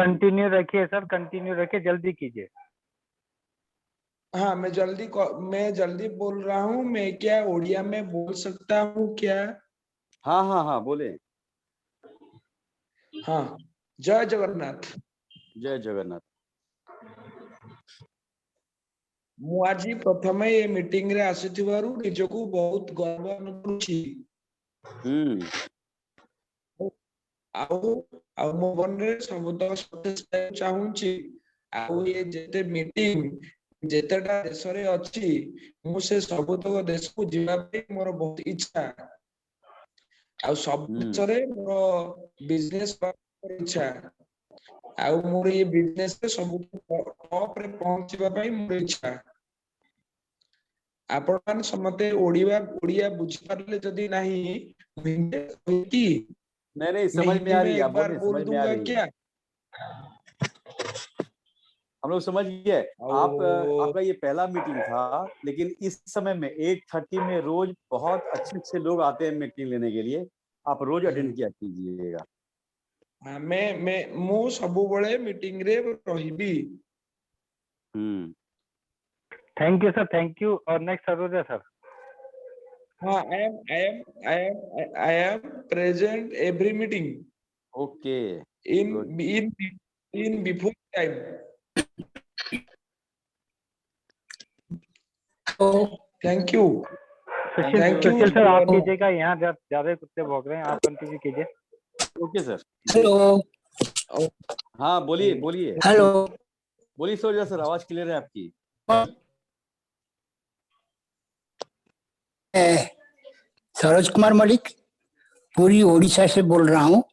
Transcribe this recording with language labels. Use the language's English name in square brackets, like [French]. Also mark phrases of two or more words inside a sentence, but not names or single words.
[Hindi] कंटिन्यू रखिए, सर कंटिन्यू रखिए, जल्दी कीजिए। हाँ मैं जल्दी बोल रहा हूँ। मैं क्या उड़िया में बोल सकता हूँ क्या? हाँ हाँ हाँ बोले। हाँ, जय जगन्नाथ। जय जगन्नाथ। [Odia] ମୁଁ ଆଜି ପ୍ରଥମେ ଏ ମିଟିଂ ରେ ଆସିଥିବାରୁ ନିଜକୁ ବହୁତ ଗର୍ବ ଅନୁଭବ କରୁଛି। ଆଉ ମୋ ମନରେ ସବୁତକ ସତେଜ ପାଇବାକୁ ଚାହୁଁଛି। ଆଉ ଏ ଯେତେ ମିଟିଂ ଯେତେଟା ଦେଶରେ ଅଛି, ମୁଁ ସେ ସବୁତକ ଦେଶକୁ ଯିବା ପାଇଁ ମୋର ବହୁତ ଇଚ୍ଛା। ଆଉ ସବୁ ଦେଶରେ ମୋର ବିଜନେସ କରିବାର ଇଚ୍ଛା। ଆଉ ମୋର ଏ ବିଜନେସ ରେ ସବୁଠୁ ଟପ ରେ ପହଞ୍ଚିବା ପାଇଁ ମୋର ଇଚ୍ଛା। ଆପଣ ମାନେ ସମସ୍ତେ ଓଡ଼ିଆ ବୁଝିପାରିଲେ ଯଦି नहीं [Hindi] नहीं समझ में आ रही है, आप बोलिए, बोल समझ में आ दूंगा रही है। क्या? हम लोग समझ गए। आपका ये पहला मीटिंग था, लेकिन इस समय में 8:30 में रोज बहुत अच्छे लोग आते हैं मीटिंग लेने के लिए, आप रोज अटेंड किया कीजिएगा। [Odia] ମୁଁ ସବୁବେଳେ ମିଟିଂ ରେ ରହିବି। [English] thank you sir, thank you. [Hindi] और नेक्स्ट सरोजा सर। हाँ, [English] I am present every meeting. Okay. In before time. thank you. [Hindi] सुशील सर आप कीजिएगा, यहाँ ज्यादा कुत्ते भौंक रहे हैं, आप कंटिन्यू कीजिए। ओके सर। हेलो। हाँ बोलिए बोलिए। हेलो। बोलिए सरोजा सर, आवाज क्लियर है आपकी। सरोज कुमार मलिक, पूरी ओडिशा से बोल रहा हूँ।